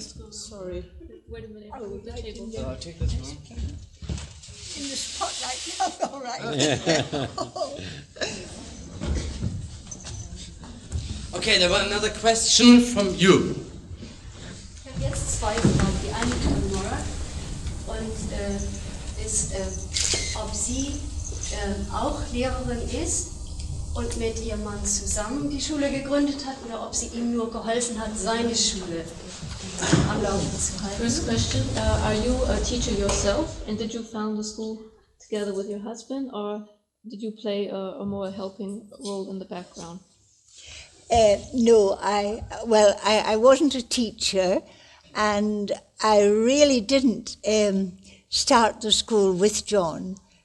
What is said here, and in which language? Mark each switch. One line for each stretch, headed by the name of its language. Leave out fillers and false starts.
English: Sorry. Wait a minute. The table. I'll take this one. In the spotlight now, all right. Okay, there was another question from you.
German: Ich habe jetzt zwei Fragen. Die eine von Morag und ist, ob sie auch Lehrerin ist und mit ihrem Mann zusammen die Schule gegründet hat oder ob sie ihm nur geholfen hat, seine Schule am Laufen zu halten.
English: First question, are you a teacher yourself and did you found the school together with your husband or did you play a more helping role in the background? No, I wasn't a teacher, and I really didn't start the school with John.